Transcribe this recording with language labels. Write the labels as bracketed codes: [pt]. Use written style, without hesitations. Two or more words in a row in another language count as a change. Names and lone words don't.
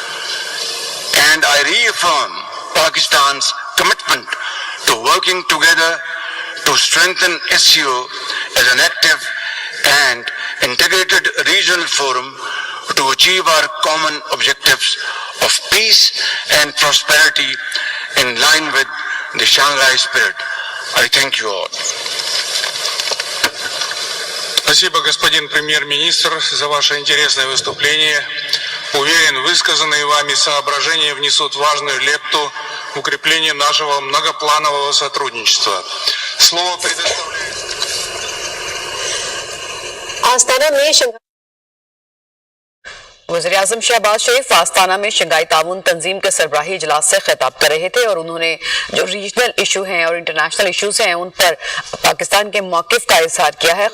[en] and I reaffirm Pakistan's commitment to working together to strengthen SCO as an active and integrated regional forum to achieve our common objectives of peace and prosperity in line with the Shanghai spirit. I thank you all. [ru] Спасибо, господин премьер-министр, за ваше интересное выступление. Уверен, высказанные вами соображения внесут важную лепту в укрепление нашего многопланового сотрудничества. Слово предоставляется. [ur] وزیر اعظم شہباز شریف آستانہ میں شنگھائی تعاون تنظیم کے سربراہی اجلاس سے خطاب کر رہے تھے اور انہوں نے جو [en] regional issue [ur] ہیں اور [en] international issues [ur] ہیں ان پر پاکستان کے موقف کا اظہار کیا ہے.